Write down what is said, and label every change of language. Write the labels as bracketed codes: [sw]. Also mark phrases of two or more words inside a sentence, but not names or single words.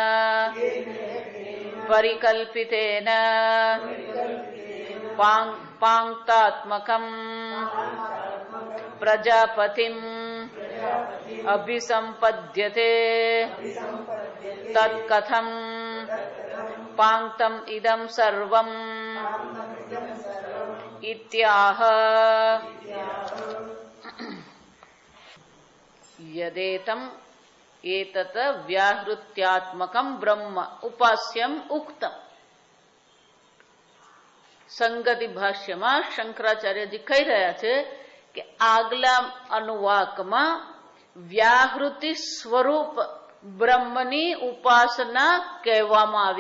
[sa] परिकल्पितेन पाङ्क्तात्मकं प्रजापतिम् अभिसम्पद्यते तत्कथं पाङ्क्तम् इदं सर्वम् इत्याह। યદેતમ એતત વ્યાહૃત્યાત્મકમ બ્રહ્મ ઉપાસ્યમ ઉક્તમ. [gu] સંગતિ ભાષ્યમાં શંકરાચાર્યજી કહી રહ્યા છે કે આગલા અનુવાકમાં વ્યાહૃતિ સ્વરૂપ બ્રહ્મની ઉપાસના કહેવામાં આવી.